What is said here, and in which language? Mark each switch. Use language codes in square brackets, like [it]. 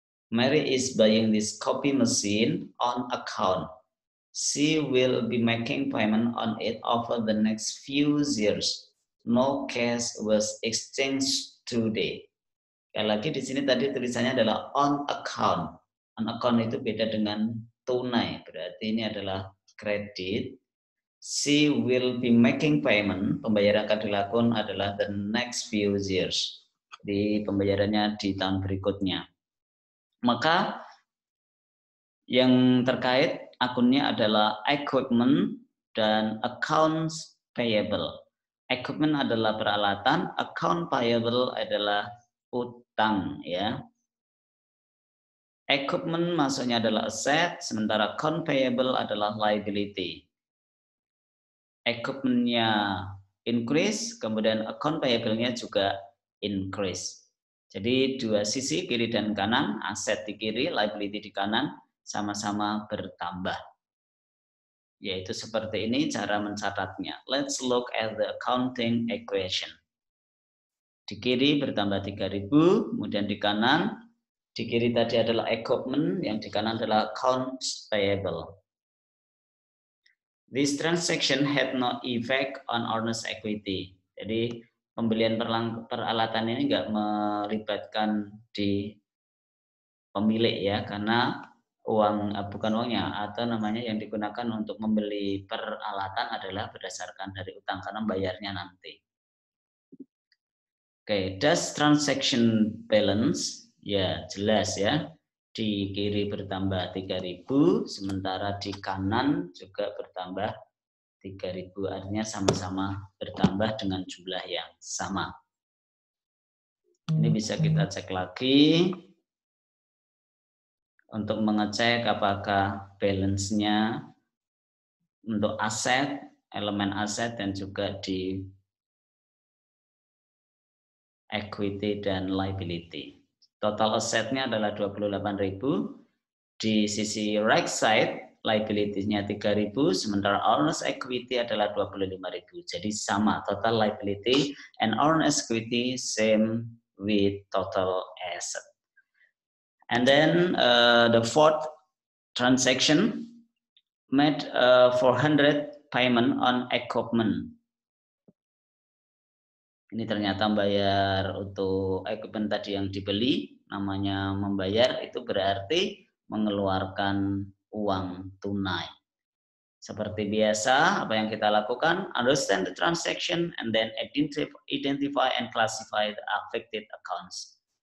[en] Mary is buying this copy machine on account. She will be making payment on it over the next few years. No cash was exchanged today. [id] Sekali lagi di sini tadi tulisannya adalah on account. On account itu beda dengan tunai, berarti ini adalah kredit. [en] She will be making payment, [id] pembayaran akan dilakukan adalah [en] the next few years. [id] Di pembayarannya di tahun berikutnya. Maka yang terkait akunnya adalah equipment dan accounts payable. Equipment adalah peralatan, account payable adalah utang ya. Equipment maksudnya adalah aset, sementara account payable adalah liability. Equipment-nya increase, kemudian account payable-nya juga increase. Jadi dua sisi kiri dan kanan, aset di kiri, liability di kanan, sama-sama bertambah. Yaitu seperti ini cara mencatatnya. [en] Let's look at the accounting equation. [id] Di kiri bertambah 3.000, kemudian di kanan, di kiri tadi adalah equipment, yang di kanan adalah accounts payable. [en] This transaction had no effect on owner's equity. [id] Jadi pembelian peralatan ini enggak melibatkan di pemilik ya, karena bukan uangnya, atau namanya yang digunakan untuk membeli peralatan adalah berdasarkan dari utang karena bayarnya nanti. [en] Oke, does transaction balance? [id] Ya, jelas ya. Di kiri bertambah 3.000, sementara di kanan juga bertambah 3.000, artinya sama-sama bertambah dengan jumlah yang sama. Ini bisa kita cek lagi untuk mengecek apakah balance-nya untuk aset, elemen aset, dan juga di equity dan liability. Total asetnya adalah 28.000. Di sisi [en] right side, [id] liability-nya 3.000, sementara owner's equity adalah 25.000. Jadi sama, [en] total liability and owner's equity same with total asset. And then the fourth transaction made 400 payment on equipment. [id] Ini ternyata bayar untuk equipment tadi yang dibeli, namanya membayar itu berarti mengeluarkan uang tunai. Seperti biasa, apa yang kita lakukan, [en] understand the transaction and then identify and classify the affected accounts.